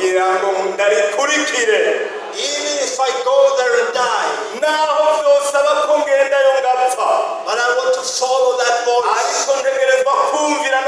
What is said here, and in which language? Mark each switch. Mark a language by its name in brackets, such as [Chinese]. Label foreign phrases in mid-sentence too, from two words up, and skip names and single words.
[Rundi] ngira ngo ndarikurikire. [English] Even if I go there and die, [Rundi] Naho byosaba ko ngendayo ngapfa, [English] but I want to follow that voice. [Rundi] ariko ntegerezwa kumva